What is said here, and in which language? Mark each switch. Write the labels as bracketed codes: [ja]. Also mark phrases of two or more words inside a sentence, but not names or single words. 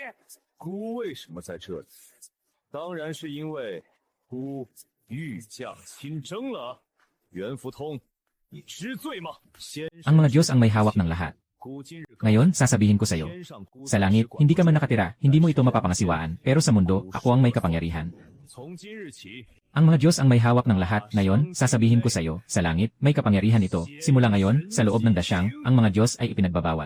[zh] 孤为什么在这里？当然是因为孤御驾亲征了。袁福通，你知罪吗？先 [tl] Ang mga Diyos ang may hawak ng lahat. Ngayon, sasabihin ko sa iyo. Sa langit, hindi ka man nakatira, hindi mo ito mapapangasiwaan, pero sa mundo, ako ang may kapangyarihan. Ang mga Diyos ang may hawak ng lahat. Ngayon, sasabihin ko sa iyo, sa langit, may kapangyarihan ito. Simula ngayon, sa loob ng dasyang, ang mga Diyos ay ipinagbabawal.